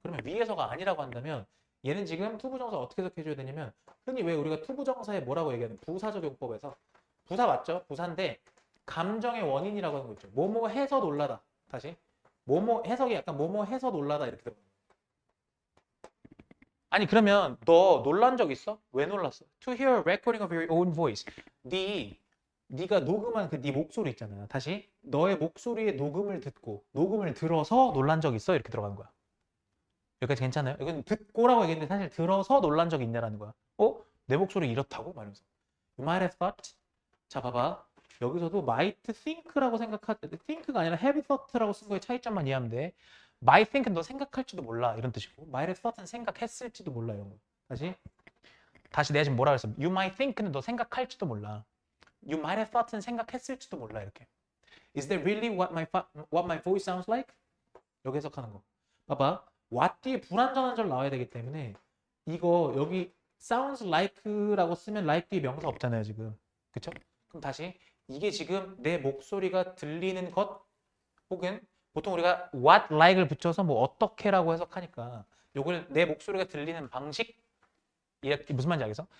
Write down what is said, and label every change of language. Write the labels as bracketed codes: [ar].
[ko] 그러면 위해서가 아니라고 한다면 얘는 지금 투부정사 어떻게 해석해줘야 되냐면 흔히 왜 우리가 투부정사에 뭐라고 얘기하는 부사적 용법에서 부사 맞죠? 부사인데 감정의 원인이라고 하는 거 있죠. 뭐뭐 해서 놀라다. 다시 뭐뭐 해석이 약간 뭐뭐 해서 놀라다 이렇게 들어가요. 아니 그러면 너 놀란 적 있어? 왜 놀랐어? [en] To hear a recording of your own voice. [ko] 네가 녹음한 그 네 목소리 있잖아요. 다시 너의 목소리의 녹음을 듣고 녹음을 들어서 놀란 적 있어? 이렇게 들어가는 거야. 여기까지 괜찮아요? 이건 듣고라고 얘기했는데 사실 들어서 놀란 적이 있냐라는 거야. 내 목소리 이렇다고? 말하면서. [en] You might have thought. [ko] 자 봐봐. 여기서도 [en] might think [ko] 라고 think가 아니라 [en] have thought [ko] 라고 쓴 거의 차이점만 이해하면 돼. [en] might think [ko] 는 너 생각할지도 몰라 이런 뜻이고 [en] might have thought [ko] 는 생각했을지도 몰라 이런 거. 다시 내가 지금 뭐라 그랬어? [en] You might think [ko] 는 너 생각할지도 몰라. [en] You might have thought [ko] 는 생각했을지도 몰라 이렇게. [en] Is that really what my voice sounds like? [ko] 여기 해석하는 거. 봐봐. what 뒤에 불완전한 절 나와야 되기 때문에 이거 여기 [en] sounds like [ko] 라고 쓰면 like 뒤에 명사 없잖아요 지금. 그쵸? 그럼 다시 이게 지금 내 목소리가 들리는 것 혹은 보통 우리가 what like를 붙여서 뭐 어떻게라고 해석하니까 요걸 내 목소리가 들리는 방식 이렇게 무슨 말인지 알겠어?